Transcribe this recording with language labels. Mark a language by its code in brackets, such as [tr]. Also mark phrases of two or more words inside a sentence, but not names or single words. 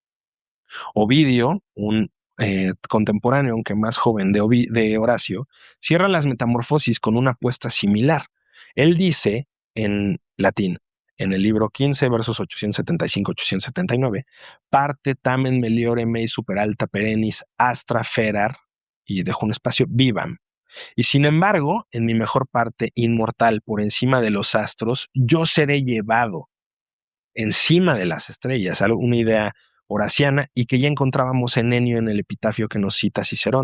[es] Ovidio, un contemporáneo, aunque más joven de Horacio, cierra las Metamorfosis con una apuesta similar. Él dice en latín, en el libro 15, versos 875-879, [la] parte tamen meliore mei super alta perennis astra ferar, [es] y dejo un espacio, vivam. Y sin embargo, en mi mejor parte, inmortal por encima de los astros, yo seré llevado encima de las estrellas, una idea horaciana y que ya encontrábamos en Enio en el epitafio que nos cita Cicerón.